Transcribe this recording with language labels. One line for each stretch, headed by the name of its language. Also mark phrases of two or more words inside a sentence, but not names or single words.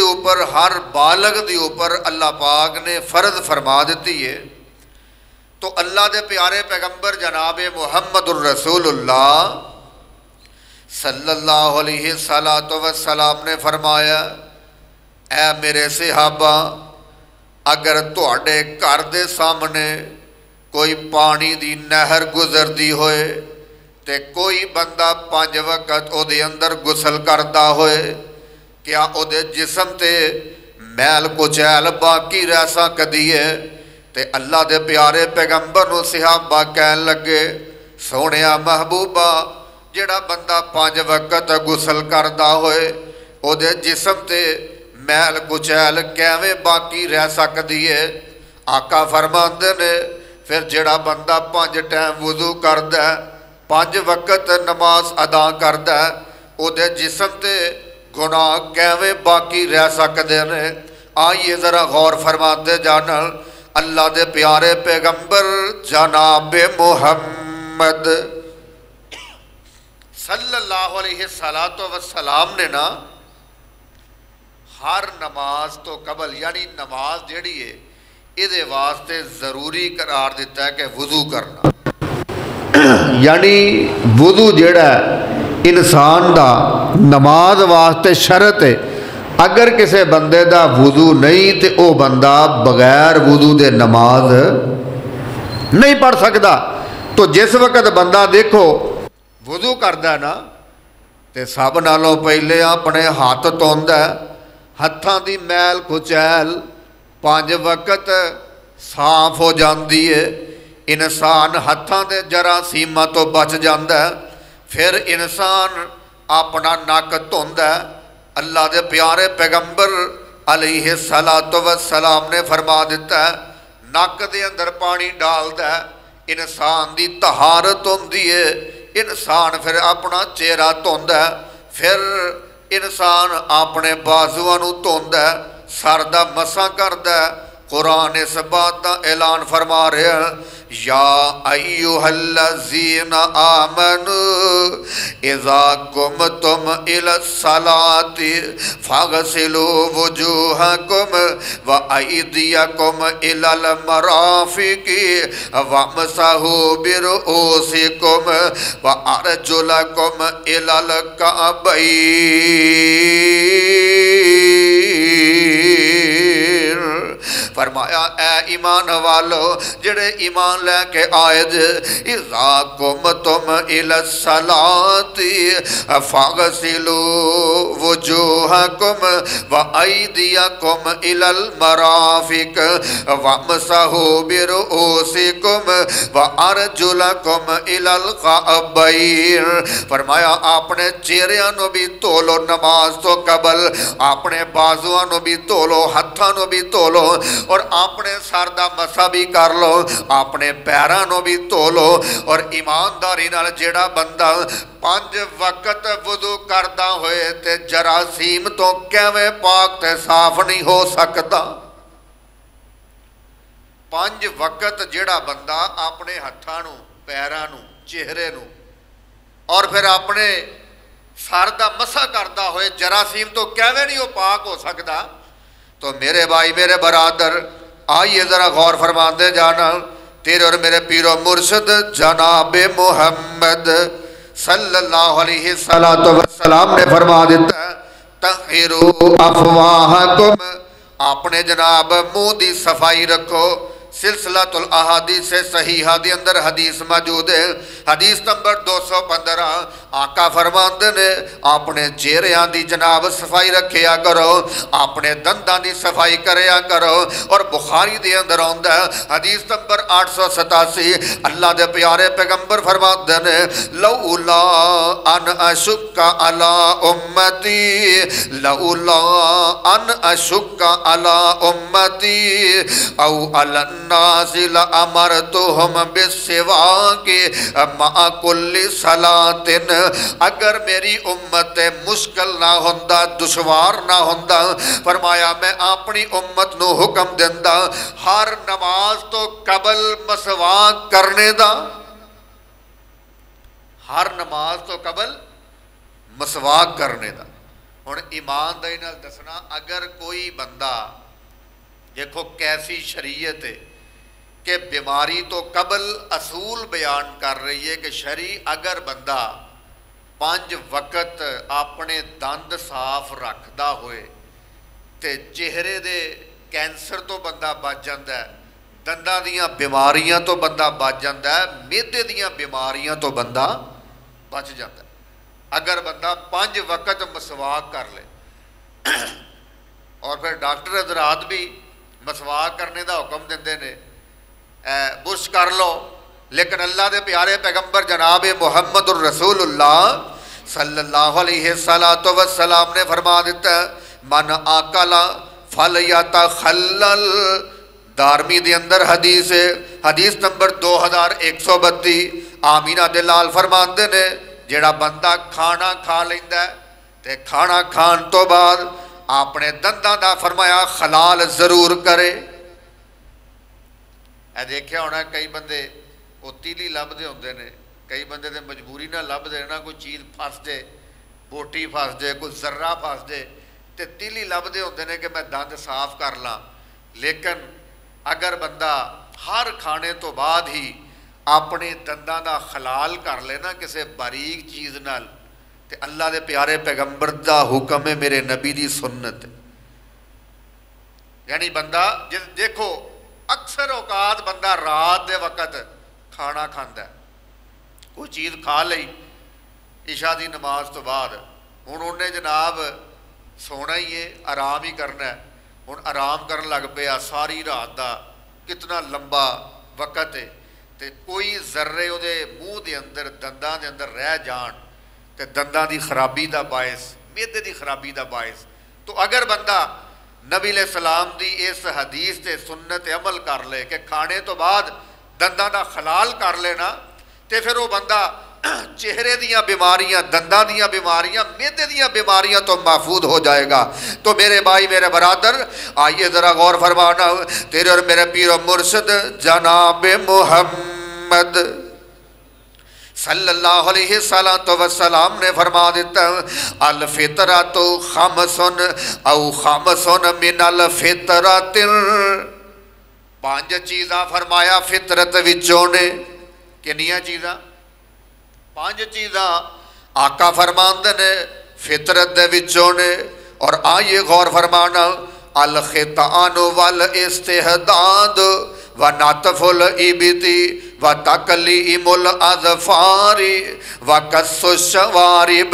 Punjabi: اوپر، ہر بالغ دے اوپر اللہ پاک نے فرض فرما دیتی ہے، تو اللہ دے پیارے پیغمبر جناب محمد الرسول اللہ صلی اللہ علیہ وسلم نے فرمایا، اے میرے صحابہ، اگر تواڈے گھر دے سامنے کوئی پانی دی نہر گزردی ہوئے تے کوئی بندہ 5 وقت او دے اندر غسل کردا ہوئے، کیا او دے جسم تے میل کچیل باقی رہ سکدی ہے. تے اللہ دے پیارے پیغمبر نوں صحابہ کہن لگے، سوہنیا محبوبا، جیہڑا بندہ 5 وقت غسل کردا ہوئے اوہدے جسم تے میل کچیل کیویں باقی رہ سکدی ہے. آقا فرماندے نے، فیر جیہڑا بندہ 5 ٹائم وضو کردا، 5 وقت نماز ادا کردا، اوہدے جسم تے گناہ کیویں باقی رہ سکدے نے.
Urdu: آئیے ذرا غور فرماتے جانا,
Punjabi: اللہ دے پیارے پیغمبر جناب محمد صلی اللہ علیہ وسلم نے نا ہر نماز توں قبل، یعنی نماز جیہڑی ہے ایہدے واسطے ضروری قرار دتا ہے کہ وضو کرنا. یعنی وضو جیہڑا انسان دا نماز واسطے شرط ہے.
Urdu: اگر کسی بندے دا وضو نہیں تو وہ بندہ بغیر وضو دے نماز نہیں پڑھ سکتا.
Punjabi: تو جس وقت بندہ دیکھو وضو کردا نا، تو سب نالوں پہلے اپنے ہتھ دھوندا، ہتھاں دی میل کچیل 5 وقت صاف ہو جاتی ہے. انسان ہتھاں دے جراثیماں توں بچ جاتا ہے. فیر انسان اپنا نک دھوندا. اللہ دے پیارے پیغمبر علیہ الصلوٰۃ والسلام نے فرما دتا ہے، نک دے اندر پانی ڈالدا، انسان دی طہارت ہوندی ہے. انسان فیر اپنا چہرہ دھوندا، فیر انسان اپنے باجواں نوں دھوندا، سر دا مسح کردا.
Urdu: قرآن اس بات کا اعلان فرما رہا,
Arabic: يا أيها الذين آمنوا إذا قمتم إلى الصلاة فاغسلوا وجوهكم وأيديكم إلى المرافق وامسحوا برءوسكم وأرجلكم إلى الكعبين.
Punjabi: فرمایا، اے ایمان والو، جیہڑے ایمان لے کے آئے جے,
Arabic: إذا قمتم إلى الصلاة فاغسلوا وجوهكم وأيديكم إلى المرافق وامسحوا برءوسكم وأرجلكم إلى الكعبين.
Punjabi: فرمایا، اپنے چہریاں نوں بھی دھو لو نماز توں قبل، اپنے باجواں نوں بھی دھو لو، ہتھاں نوں بھی دھو لو,
Urdu: اور اپنے سر کا مسح بھی کر لو، اپنے پیروں کو بھی دھو لو.
Punjabi: اور ایمانداری نال جیہڑا بندہ 5 وقت وضو کردا ہوئے تے جراثیم توں کیویں پاک تے صاف نہیں ہو سکتا. 5 وقت جیہڑا بندہ اپنے ہتھاں نوں، پیراں نوں، چہرے نوں اور فیر اپنے سر کا مسح کردا ہوئے جراثیم توں کیویں نہیں وہ پاک ہو سکتا. تو میرے بھائی، میرے برادر، آئیے ذرا غور فرماتے جانا، تیرے اور میرے پیر و مرشد جناب محمد صلی اللہ علیہ وسلم نے فرما دتا,
Arabic: طهروا أفواهكم,
Urdu: اپنے جناب منہ کی صفائی رکھو.
Punjabi: سلسلۃ الاحادیث الصحیحہ دے اندر حدیث موجود ہے، حدیث نمبر 215. آقا فرماتے نے، اپنے چہریاں کی جناب صفائی رکھیا کرو، اپنے دنداں کی صفائی کریا کرو. اور بخاری دے اندر آؤندا حدیث نمبر 887، اللہ دے پیارے پیغمبر فرماتے نے,
Arabic: لولا أن أشق على أمتي، لولا أن أشق على أمتي أو على الناس لأمرتهم بالسواك مع كل صلاة.
Punjabi: اگر میری امت مشکل نا ہوندا، دشوار نا ہوندا، فرمایا میں اپنی امت نوں حکم دیندا ہر نماز توں قبل مسواک کرنے دا، ہر نماز توں قبل مسواک کرنے دا. ہن ایمانداری نال دسنا, اگر کوئی بندہ، دیکھو کیسی شریعت ہے کہ بیماری توں قبل اصول بیان کر رہی ہے کہ شری اگر بندہ 5 وقت اپنے دند صاف رکھتا ہوئے تو چہرے دے کینسر توں بندہ بچ جاتا ہے، دنداں دیاں بیماریاں توں بندہ بچ جاتا ہے، معدے دیاں بیماریاں توں بندہ بچ جاتا ہے. اگر بندہ 5 وقت مسواک کر لے. اور پھر ڈاکٹر حضرات بھی مسواک کرنے دا حکم دیندے نے، برش کر لو، لیکن اللہ دے پیارے پیغمبر جناب محمد الرسول اللہ صلی اللہ علیہ وسلم نے فرما دیتا ہے
Arabic: من آکلا فلیتخلل،
Punjabi: دارمی دے اندر حدیث ہے، حدیث نمبر 2132، آمینہ دلال فرماندے نے جیڑا بندہ کھانا کھا لیندا ہے تے کھانا کھان تو بعد اپنے دنداں دا فرمایا خلال ضرور کرے۔ اے دیکھیا ہونا کئی بندے وہ تیلی لبدے ہوندے نے، کئی بندے تے مجبوری نہ لبدے نا، کوئی چیز پھس جے، بوٹی پھس جے، کوئی ذرہ پھس جے تے تیلی لبدے ہوندے نے کہ میں دند صاف کر لاں، لیکن اگر بندہ ہر کھانے تو بعد ہی اپنے دنداں دا خلال کر لے نا کسے باریک چیز نال، تے اللہ دے پیارے پیغمبر دا حکم ہے، میرے نبی دی سنت ہے۔ یعنی بندہ دیکھو اکثر اوقات بندہ رات دے وقت کھانا کھاندا ہے، کوئی چیز کھا لئی عشاء دی نماز تو بعد، ہن انہیں جناب سونا ہی ہے، آرام ہی کرنا ہے، ہن آرام کرن لگ پیا، ساری رات دا کتنا لمبا وقت ہے، تے کوئی ذرے وہ منہ دے اندر دنداں دے اندر رہ جان تے دنداں دی خرابی دا باعث، معدے دی خرابی دا باعث، تو اگر بندہ نبی علیہ السلام دی اس حدیث تے سنت عمل کر لے کہ کھانے تو بعد دنداں دا خلال کر لینا، تے پھر وہ بندہ چہرے دیاں بیماریاں، دنداں دیاں بیماریاں، معدے دیاں بیماریاں تو محفوظ ہو جائے گا۔ تو میرے بھائی میرے برادر آئیے ذرا غور فرمانا، تیرے اور میرے پیر و مرشد جناب محمد صلی اللہ علیہ وسلم نے فرما دیتا
Arabic: الفطرۃ خمسن او خمسن من الفطرۃ،
Punjabi: پانچ چیزاں فرمایا فطرت وچوں نے، کنیاں چیزاں؟ پانچ چیزاں آقا فرماندے نے فطرت دے وچوں نے، اور آئیے غور فرمانا
Arabic: الختان والاستحداد ونطف الابط وتکلیم الاظفار وقص الشوارب۔